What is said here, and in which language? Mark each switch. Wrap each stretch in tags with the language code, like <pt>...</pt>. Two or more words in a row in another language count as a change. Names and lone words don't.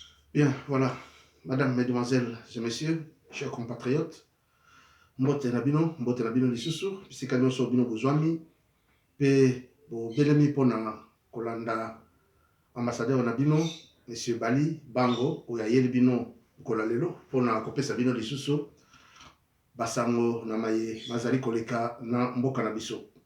<fr>Bien, voilà. Madame, mesdemoiselles et messieurs, chers compatriotes,</fr> <ln>mbote na bino lisusu, bisika nyonso bino bozwami, pe bobelemi mpona kolanda ambassadeur na bino, monsieur Bali Bango, oyo ayeli bino kola lelo mpona kopesa bino lisusu basango na maye mazali koleka na mboka na biso.</ln>